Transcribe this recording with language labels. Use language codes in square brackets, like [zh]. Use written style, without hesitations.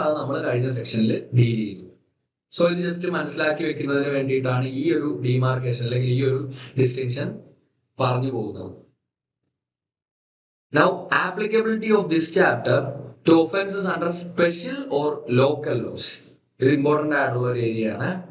[ml] അത് നമ്മൾ കഴിഞ്ഞ സെക്ഷനിൽ ഡീൽ ചെയ്തു. സോ ഇത് ജസ്റ്റ് മനസ്സിലാക്കി വെക്കുന്നതിന് വേണ്ടിയിട്ടാണ് ഈ ഒരു ഡിമാർക്കേഷൻ അല്ലെങ്കിൽ ഈ ഒരു ഡിസ്റ്റിങ്ഷൻ പറഞ്ഞു പോകുന്നത്. [en] Now applicability of this chapter to offenses under special or local laws. [ml] ഇത് ഇമ്പോർട്ടന്റ് ആയിട്ടുള്ള ഒരു ഏരിയ ആണ്.